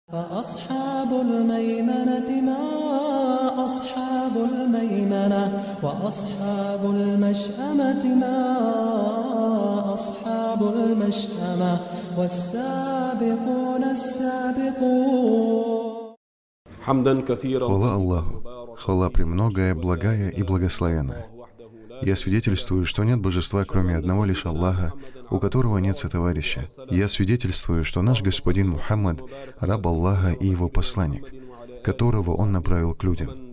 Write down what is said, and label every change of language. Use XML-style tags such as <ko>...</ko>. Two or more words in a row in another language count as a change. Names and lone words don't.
<ar>فأصحاب الميمنة ما أصحاب الميمنة وأصحاب المشأمة ما أصحاب المشأمة والسابقون السابقون.</ar> <ru>Хвала Аллаху, хвала премногая, благая и благословенная. Я свидетельствую, что нет божества, кроме одного лишь Аллаха, у которого нет сотоварища. Я свидетельствую, что наш господин Мухаммад — раб Аллаха и его посланник, которого он направил к людям.</ru>